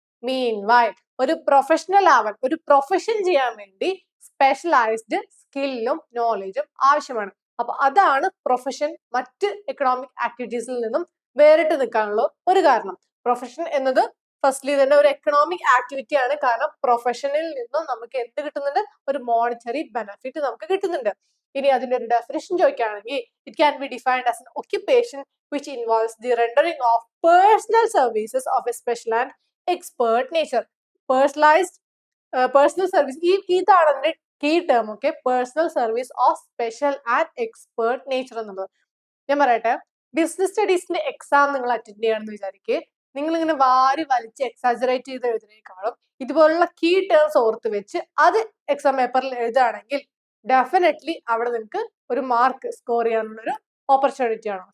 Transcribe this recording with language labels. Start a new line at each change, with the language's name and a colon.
English: meanwhile
Malayalam: ഒരു professional ആവാൻ, ഒരു പ്രൊഫഷൻ ചെയ്യാൻ വേണ്ടി സ്പെഷ്യലൈസ്ഡ് സ്കില്ലും നോളജും ആവശ്യമാണ്. അപ്പൊ അതാണ് പ്രൊഫഷൻ മറ്റ് എക്കണോമിക് ആക്ടിവിറ്റീസിൽ നിന്നും വേറിട്ട് നിൽക്കാനുള്ള ഒരു കാരണം. പ്രൊഫഷൻ എന്നത് ഫസ്റ്റ്ലി തന്നെ ഒരു എക്കണോമിക് ആക്ടിവിറ്റി ആണ്. കാരണം പ്രൊഫഷനിൽ നിന്നും നമുക്ക് എന്ത് കിട്ടുന്നുണ്ട്? ഒരു മോണിറ്ററി ബെനിഫിറ്റ് നമുക്ക് കിട്ടുന്നുണ്ട്. ഇനി അതിന്റെ ഒരു ഡെഫിനിഷൻ ചോദിക്കുകയാണെങ്കിൽ
English: It can be defined as an occupation which involves the rendering of personal services of a special and expert nature. Personalized personal service
Malayalam: ഇതാണ് അതിന്റെ
English: Key term. Okay, personal service of special and expert nature എന്നുള്ളത്.
Malayalam: ഞാൻ പറയട്ടെ, business സ്റ്റഡീസിന്റെ exam നിങ്ങൾ attend ചെയ്യാണെന്ന് വിചാരിക്കുക. നിങ്ങൾ ഇങ്ങനെ വാരി വലിച്ച് എക്സാജറേറ്റ് ചെയ്ത് എഴുതുന്നതിനേക്കാളും ഇതുപോലുള്ള കീ ടേംസ് ഓർത്ത് വെച്ച് അത് എക്സാം പേപ്പറിൽ എഴുതുകയാണെങ്കിൽ ഡെഫിനറ്റ്ലി അവിടെ നിങ്ങൾക്ക് ഒരു മാർക്ക് സ്കോർ ചെയ്യാനുള്ള ഒരു ഓപ്പർച്യൂണിറ്റി ആണ്.